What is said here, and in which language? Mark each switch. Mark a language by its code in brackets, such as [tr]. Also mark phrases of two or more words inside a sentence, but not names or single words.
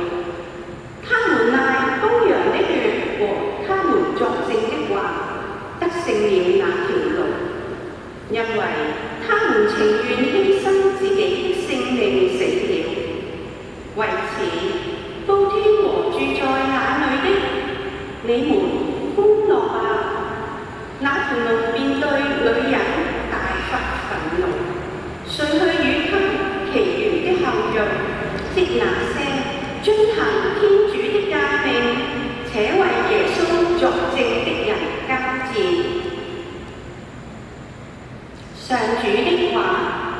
[zh] 他們賴羔羊的血和他們作證的話，得勝了那條路，因為他們情願犧牲自己的性命死了。為此，高天和住在那裏的，你們歡樂吧！那條龍便對女人大發憤怒，遂去與他其餘的後裔，即那些遵行天主的誡命且為耶穌作證的人交戰。上主的話。